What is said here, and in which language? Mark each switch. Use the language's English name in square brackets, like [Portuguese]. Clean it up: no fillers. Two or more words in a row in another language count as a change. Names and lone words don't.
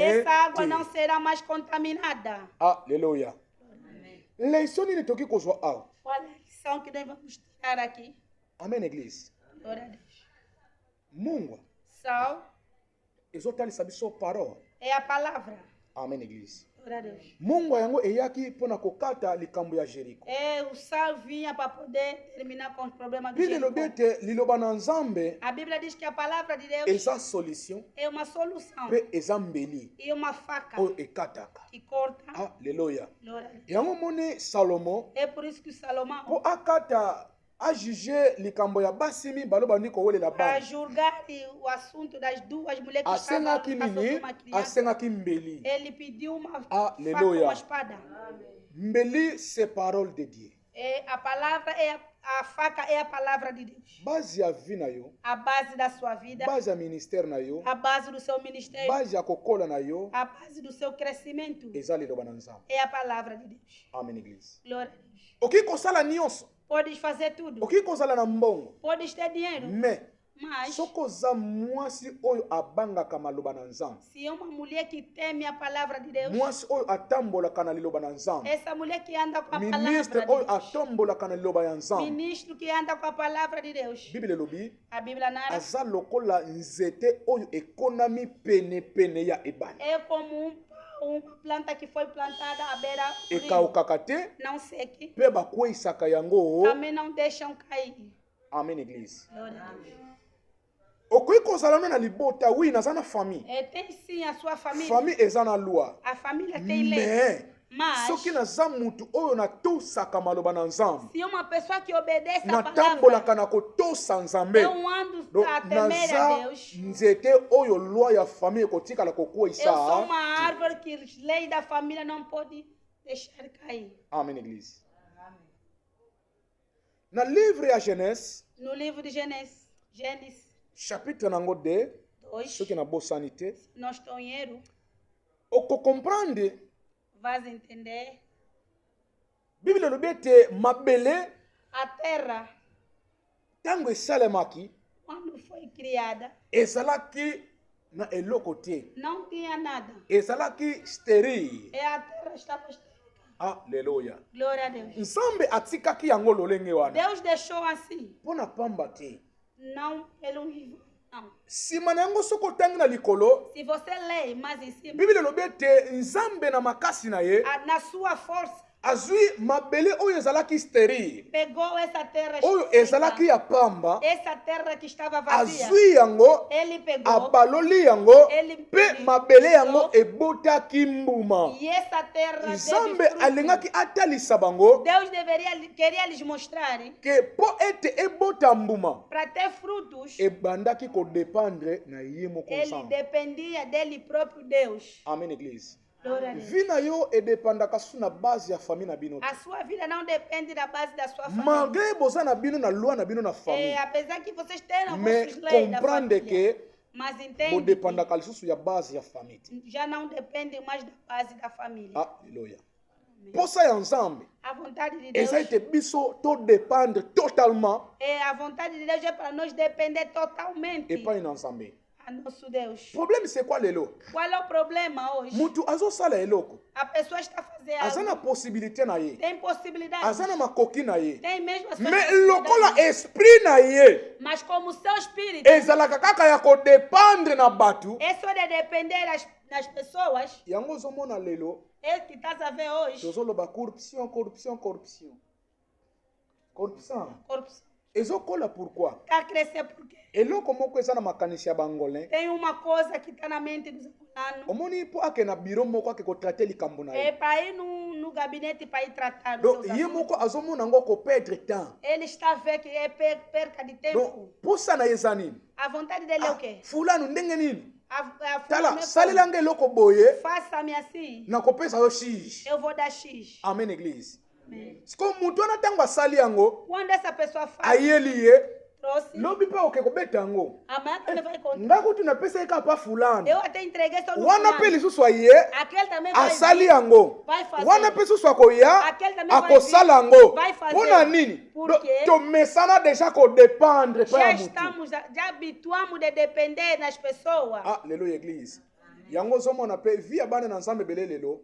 [Portuguese] essa água te. não será mais contaminada. [Lingala] Alléluia. Leçon nini toki kozwa awa? [Portuguese] Qual é a lição que nós vamos tirar aqui? [French] Amen église. [Portuguese] Glória a Deus. [Lingala] Mungwa [Portuguese] Sal [Lingala] ezotalisa biso parole. [Portuguese] é a palavra. [French] Amen église. [Portuguese] Glória a Deus. [Lingala] Mungwa yango eyaki mpona kokata likambo ya Jeriko. [Portuguese] O sal vinha para poder terminar com os problemas do [Lingala] Biblia elobi [Portuguese] Jericó. [Lingala] ete liloba na Nzambe [Portuguese] A Bíblia diz que a palavra de Deus [Lingala] eza solution [Portuguese] é uma solução [Lingala] mpe eza mbeli [Portuguese] e uma faca [Lingala] oyo ekataka. [Portuguese] que corta. Alléluia. Glória a Deus. [Lingala] Yango moni Salomo [Portuguese] É por isso que Salomão, [Lingala] mpo akata ajuge likambo ya basi mibale bandi kowelela [Portuguese] para [Lingala] bana, [Portuguese] julgar o assunto das duas mulheres que estavam [Lingala] asengaki [Portuguese] passando [Lingala] nini? [Portuguese] uma criança, [Lingala] Asengaki mbeli. [Portuguese] ele pediu uma Aleluia. faca, uma espada. [French] Mbeli c'est parole de Dieu. [Portuguese] A palavra é a faca é a palavra de Deus. [Lingala] Base ya vi na yo, [Portuguese] A base da sua vida, [Lingala] base ya ministère na yo, [Portuguese] a base do seu ministério, [Lingala] base ya kokola na yo, [Portuguese] a base do seu crescimento [Lingala] eza liloba na Nzambe. [Portuguese] é a palavra de Deus. [French] Amen église. [Portuguese] Glória a Deus. [Lingala] Oki kosala nyonso, [Portuguese] Podes fazer tudo, [Lingala] oki kozala na mbongo, [Portuguese] podes ter dinheiro, [Lingala] mais [Portuguese] mas [Lingala] soko oza mwasi oyo abangaka maloba na Nzambe, [Portuguese] se é uma mulher que teme a palavra de Deus, [Lingala] mwasi oyo atambolaka na liloba na Nzambe, [Portuguese] essa mulher que anda com a [Lingala] ministre [Portuguese] palavra [Lingala] oyo [Portuguese] de Deus, [Lingala] atombolaka na liloba ya Nzambe, [Portuguese] ministro que anda com a palavra de Deus, [Lingala] Biblia elobi [Portuguese] a Bíblia narra, [Lingala] aza lokola nzete oyo ekonami penepene ya ebale, [Portuguese] é como uma planta que foi plantada à beira do rio, [Lingala] ekaukaka te [Portuguese] não seque, [Lingala] mpe bakweyisaka yango. [Portuguese] também não deixam cair. [French] Amen église. [Portuguese] Glória a Deus. [Lingala] Okoki kozala na libota, oui naza na famille, [Portuguese] Tem sim a sua família, [Lingala] famille eza na loi, [Portuguese] a família tem lei, [Lingala] mais [Portuguese] mas [Lingala] soki naza mutu oyo natosaka maloba na Nzambe, [Portuguese] se uma pessoa que obedece a palavra, [Lingala] natambolaka na kotosa Nzambe, [Portuguese] eu ando [Lingala] donc [Portuguese] a temer a [Lingala] naza [Portuguese] Deus, [Lingala] nzete oyo loi ya famille ekotikala [Portuguese] eu sou [Lingala] kokweyisa. [Portuguese] uma árvore que a lei da família não pode deixar cair. [French] Amen église. [Lingala] Na livre ya Genèse [Portuguese] No livro de Gênesis [Lingala] chapitre nango 2, [Portuguese] 2, [Lingala] soki nabosani te, [Portuguese] não estou em erro, [Lingala] okocomprendre [Portuguese] vais entender, [Lingala] Biblia elobi ete mabele [Portuguese] a terra, [Lingala] ntango esalemaki [Portuguese] quando foi criada, [Lingala] ezalaki na eloko te, [Portuguese] não tinha nada. [Lingala] ezalaki stérile. [Portuguese] A terra estava estéril. Alleluia. Glória a Deus. [Lingala] Nzambe atikaki yango lolenge wana [Portuguese] Deus deixou assim, [Lingala] mpo na pamba te. [Portuguese] não pelo livro, não. [Lingala] Nsima na yango soki otangi na likolo, [Portuguese] Se você lê mais em cima, [Lingala] Biblia elobi ete Nzambe na makasi na ye [Portuguese] na sua força, [Lingala] azwi mabele oyo ezalaki stérile, [Portuguese] pegou essa terra [Lingala] oyo [Portuguese] estéril, [Lingala] ezalaki ya pamba, [Portuguese] essa terra que estava vazia, [Lingala] azwi yango, [Portuguese] ele pegou, [Lingala] abaloli yango, [Portuguese] ele [Lingala] mpe mabele yango ebotaki mbuma. [Portuguese] e essa terra [Lingala] Nzambe [Portuguese] teve fruto. [Lingala] alingaki atalisa bango [Portuguese] Deus queria lhes mostrar [Lingala] ke mpo ete ebota mbuma [Portuguese] para ter frutos, [Lingala] ebandaki kodependre na ye moko [Portuguese] ele [Lingala] Nzambe. [Portuguese] dependia dele próprio Deus. [French] Amen église. [Portuguese] Glória a Deus. [Lingala] Vi na yo edepandaka su na base ya famille na bino te. [Portuguese] A sua vida não depende da base da sua família. [Lingala] Malgré boza na bino na loi na bino na famille, [Portuguese] Apesar que vocês tenham [Lingala] mais [Portuguese] vossos leis da [Lingala] comprendre [Portuguese] família, que mas entende [Lingala] bodepandaka lisusu ya base ya famille te. [Portuguese] que já não depende mais da base da família. [Lingala] Alleluia. Posa ya Nzambe [Portuguese] A vontade de Deus [Lingala] eza ete biso todependre totalement [Portuguese] a vontade de Deus é para nós depender totalmente [Lingala] epai na Nzambe. [Portuguese] a nosso Deus. [French] Problème c'est quoi lelo? [Portuguese] Qual é o problema hoje? [Lingala] Mutu azosala eloko. [Portuguese] A pessoa está fazendo [Lingala] Azana [Portuguese] algo, [Lingala] possibilité na ye. [Portuguese] tem possibilidade, [Lingala] Azana makoki na ye. [Portuguese] tem mesmo a sua [Lingala] Mais [Portuguese] possibilidade. [Lingala] lokola esprit na ye [Portuguese] Mas como o seu espírito, [Lingala] ezalaka kaka ya kodépendre na bato, [Portuguese] é só de depender das pessoas, [Lingala] yango ozomona lelo [Portuguese] é que estás a ver hoje, [Lingala] tozoloba corruption. Corruption ezokola pourquoi? [Portuguese] está a crescer porque [Lingala] eloko moko eza na makanisi ya bangolin. [Portuguese] tem uma coisa que está na mente dos angolanos. [Lingala] Omoni mpo ake na biro moko ake kotrate likambo na [Portuguese] É [Lingala] ye. [Portuguese] para ir no gabinete para ir tratar dos [Lingala] Donc [Portuguese] seus [Lingala] ye [Portuguese] assuntos. [Lingala] moko azomona yango koperdre temps. [Portuguese] Ele está a ver que é perca de tempo. [Lingala] Donc posa na ye eza nini? [Portuguese] A vontade dele é o quê? [Lingala] fulano ndenge nini? [Portuguese] A [Lingala] Tala [Portuguese] fome é [Lingala] salelanga eloko boye [Portuguese] faça-me assim, [Lingala] nakopesa yo X. [Portuguese] eu vou dar X. [French] Amen église. [Portuguese] Amém. [Lingala] Siko mutu wana ntango asali yango [Portuguese] Quando essa pessoa faz, [Lingala] ayeli ye [Portuguese] trouxe, [Lingala] lobi mpe oke kobeta yango. [Portuguese] amanhã também vai encontrar. [Lingala] Nga kutu napesa ye kaka pa fulano. [Portuguese] Eu até entreguei só no [Lingala] Wana mpe [Portuguese] fulano. [Lingala] lisusu aye [Portuguese] Aquele também vai [Lingala] asali [Portuguese] vir, [Lingala] yango. [Portuguese] vai fazer. [Lingala] Wana mpe susu akoya [Portuguese] Aquele também vai [Lingala] akosala [Portuguese] vir, [Lingala] yango. [Portuguese] vai fazer. [Lingala] Mpona nini? [Portuguese] Por [Lingala] Donc, [Portuguese] quê? [Lingala] tomesana deja kodépendre pa [Portuguese] Já [Lingala] ya mutu. [Portuguese] estamos, já habituamos de depender das pessoas. [Lingala] Ah, lelo église. Yango ozomona mpe vi ya bana na nzambe ebele lelo